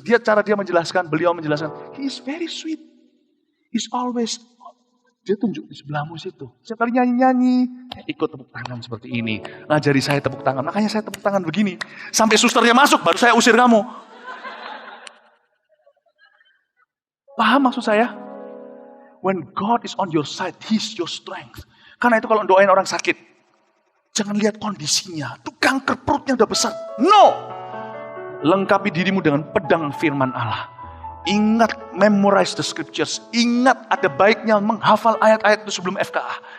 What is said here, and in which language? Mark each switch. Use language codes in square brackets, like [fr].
[id] Cara dia menjelaskan, beliau menjelaskan. [en] He is very sweet. He's always. [id] Dia tunjuk di sebelahmu situ. Setiap kali nyanyi-nyanyi. Ikut tepuk tangan seperti ini. Ngajari saya tepuk tangan. Makanya saya tepuk tangan begini. Sampai susternya masuk, baru saya usir kamu. Paham maksud saya? [en] When God is on your side, He's your strength. [id] Karena itu kalau doain orang sakit. Jangan lihat kondisinya. Itu kanker perutnya udah besar. No. Lengkapi dirimu dengan pedang firman Allah. Ingat, [en] memorize the scriptures. [id] Ingat, ada baiknya menghafal ayat-ayat itu sebelum FKA.